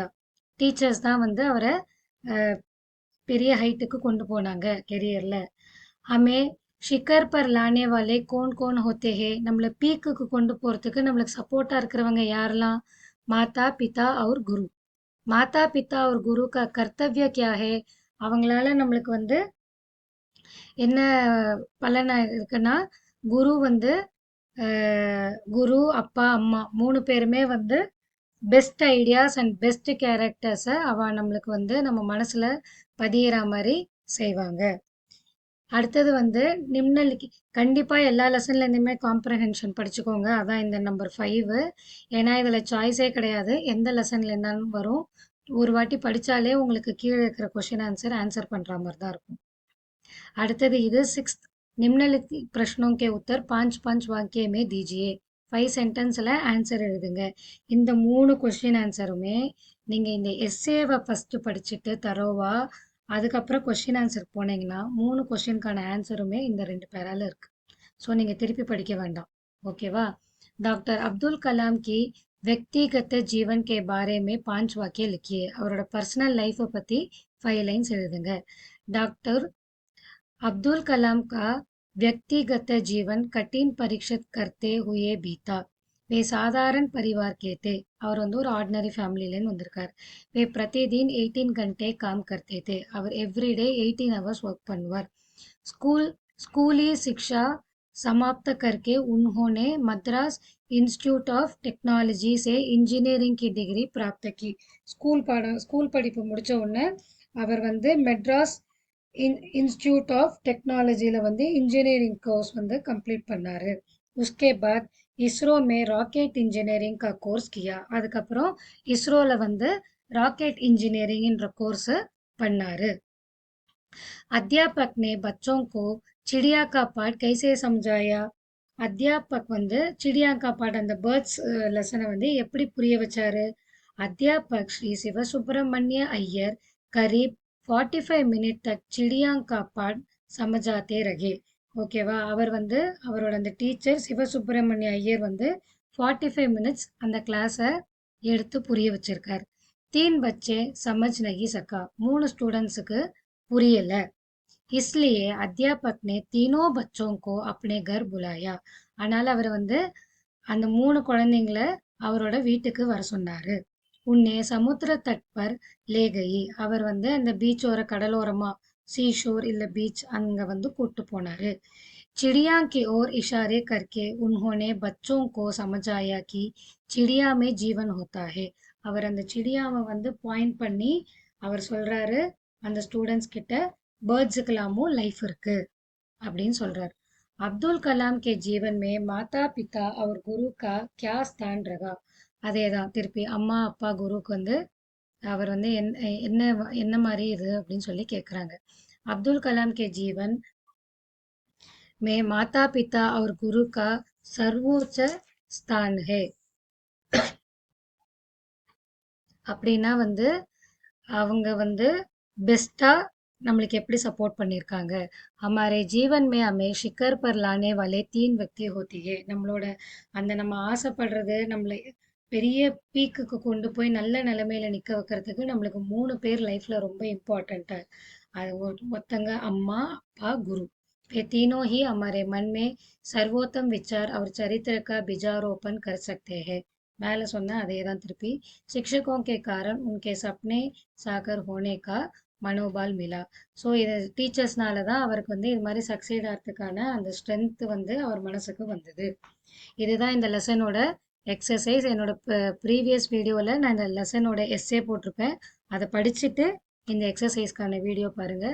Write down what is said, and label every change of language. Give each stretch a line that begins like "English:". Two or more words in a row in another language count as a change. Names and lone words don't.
Tamil: டீச்சர்ஸ் தான் வந்து அவரை பெரிய ஹைட்டுக்கு கொண்டு போனாங்க கெரியர்ல.
Hindi: हमें शिखर पर लाने वाले कौन कौन होते हैं?
Tamil: நம்மளை பீக்குக்கு கொண்டு போறதுக்கு நம்மளுக்கு சப்போர்ட்டா இருக்கிறவங்க யாரெல்லாம்?
Hindi: माता पिता और குரு. माता पिता और குரு का कर्तव्य क्या है?
Tamil: அவங்களால நம்மளுக்கு வந்து என்ன பலனா இருக்குன்னா, குரு வந்து குரு, அப்பா, அம்மா 3 பேருமே வந்து
English: best ideas and best characters
Tamil: அவ நம்மளுக்கு வந்து நம்ம மனசுல பதியிற மாதிரி செய்வாங்க. அடுத்தது வந்து நிம்னலிக்கி. கண்டிப்பா எல்லா லெசன்ல இருந்துமே காம்ப்ரஹென்ஷன் படிச்சுக்கோங்க. அதான் இந்த நம்பர் 5. ஏன்னா இதுல சாய்ஸே கிடையாது. எந்த லெசன்ல இருந்தாலும் வரும். ஒரு வாட்டி படிச்சாலே உங்களுக்கு கீழே இருக்கிற
English: question answer
Tamil: பண்ற மாதிரி தான் இருக்கும். அடுத்தது இது 6th.
Hindi: निम्नलिखित प्रश्नों के उत्तर 5 वाक्य में दीजिए.
Tamil: 5
English: sentence answer
Tamil: எழுதுங்க. இந்த 3
English: question answer
Tamil: நீங்க இந்த
English: essay first
Tamil: படிச்சுட்டு தரோவா அதுக்கப்புறம்
English: question answer
Tamil: போனீங்கன்னா 3
English: question answer
Tamil: இந்த 2 பேரால இருக்கு. ஸோ நீங்க திருப்பி படிக்க வேண்டாம்.
Hindi: ஓகேவா? டாக்டர் அப்துல் கலாம் கி व्यक्तिगत जीवन के बारे में 5 वाक्य लिखिए.
Tamil: அவரோட
English: personal life
Tamil: பத்தி 5 லைன்ஸ் எழுதுங்க.
Hindi: டாக்டர் अब्दुल कलाम का व्यक्तिगत जीवन कठिन परीक्षित करते हुए बीता. वे साधारण परिवार के थे.
Tamil: அவர் வந்து ஒரு
English: ordinary family
Tamil: வந்திருக்கார்.
Hindi: वे प्रतिदिन 18 घंटे काम करते थे.
Tamil: அவர்
English: everyday 18 hours work
Tamil: பண்ணுவார்.
Hindi: स्कूली शिक्षा समाप्त करके उन्होंने मद्रास इंस्टीट्यूट ऑफ टेक्नोलॉजी से इंजीनियरिंग की डिग्री प्राप्त की.
Tamil: ஸ்கூல் படிப்பு முடிச்ச உடனே அவர் வந்து மெட்ராஸ் इंस्टीट्यूट ऑफ टेक्नोलॉजीல வந்து
English: engineering course
Tamil: வந்து कंप्लीट பண்ணாரு.
Hindi: उसके बाद इसरो में रॉकेट इंजीनियरिंग का कोर्स किया.
Tamil: அதுக்கப்புறம் இஸ்ரோல வந்து
English: rocket engineering course
Tamil: பண்ணாரு.
Hindi: अध्यापक ने बच्चों को चिड़िया का पाठ कैसे समझाया?
Tamil: அத்தியாபக் வந்து
Hindi: चिड़िया का पाठ
Tamil: அந்த
English: birds lesson
Tamil: வந்து எப்படி புரிய வச்சாரு?
Hindi: அத்தியாபக் ஸ்ரீ சிவசுப்பிரமணிய ஐயர் करीब 45 मिनट तक चिड़िया का पाठ समझाते रहे.
Tamil: ஓகேவா? அவர் வந்து அவரோட அந்த டீச்சர் சிவசுப்பிரமணிய ஐயர் வந்து 45 மினிட்ஸ் அந்த கிளாஸை எடுத்து புரிய வச்சிருக்கார்.
Hindi: 3 बच्चे समझ नहीं सका.
Tamil: 3 ஸ்டூடெண்ட்ஸுக்கு புரியல.
Hindi: इसलिए अध्यापक ने तीनों बच्चों को अपने घर बुलाया.
Tamil: அதனால அவர் வந்து அந்த 3 குழந்தைங்கள அவரோட வீட்டுக்கு வர சொன்னாரு.
Hindi: उन्हें समुद्र तट पर ले गए.
Tamil: அவர் வந்து அந்த பீச்சோர கடலோரமா சீஷோர் இல்ல பீச் அங்க வந்து கூட்டு போனாரு.
Hindi: चिड़िया की ओर इशारे करके उन्होंने बच्चों को समझाया कि चिड़िया में जीवन होता है.
Tamil: அவர் அந்த சிடியாவை வந்து பாயிண்ட் பண்ணி அவர் சொல்றாரு அந்த ஸ்டூடெண்ட்ஸ் கிட்ட
English: birds life
Tamil: இருக்கு அப்படின்னு சொல்றாரு.
Hindi: अब्दुल कलाम के जीवन में माता पिता और गुरु का क्या स्थान रहा.
Tamil: அதேதான் திருப்பி அம்மா அப்பா குருக்கு வந்து அவர் வந்து என்ன என்ன மாதிரி இது அப்படின்னு சொல்லி கேட்குறாங்க.
Hindi: अब्दुल कलाम के जीवन में माता पिता और गुरु का सर्वोच्च स्थान है.
Tamil: அப்படின்னா வந்து அவங்க வந்து பெஸ்டா நம்மளுக்கு எப்படி சப்போர்ட் பண்ணியிருக்காங்க.
Hindi: हमारे जीवन में हमें शिखर पर लाने वाले 3 व्यक्ति होती है.
Tamil: நம்மளோட அந்த நம்ம ஆசைப்படுறது நம்மளை பெரிய பீக்குக்கு கொண்டு போய் நல்ல நிலைமையில நிக்க வைக்கிறதுக்கு நம்மளுக்கு 3 பேர் லைஃப்ல ரொம்ப இம்பார்ட்டன்ட். அது ஒருத்தங்க அம்மா, அப்பா, குரு.
Hindi: ये तीनों ही हमारे मन में सर्वोत्तम विचार और चरित्र का बीजारोपण कर सकते हैं.
Tamil: மேல சொன்ன அதே தான் திருப்பி.
Hindi: शिक्षकों के कारण उनके सपने साकार होने का मनोबल मिला.
Tamil: ஸோ இது டீச்சர்ஸ்னால தான் அவருக்கு வந்து இது மாதிரி சக்சீட் ஆகிறதுக்கான அந்த ஸ்ட்ரென்த் வந்து அவர் மனசுக்கு வந்தது. இதுதான் இந்த லெசனோட எக்ஸசைஸ். என்னோட
English: previous video
Tamil: நான் இந்த லெசனோட எஸ்ஸே போட்டிருப்பேன். அதை படிச்சுட்டு இந்த எக்ஸசைஸ்க்கான வீடியோ பாருங்கள்.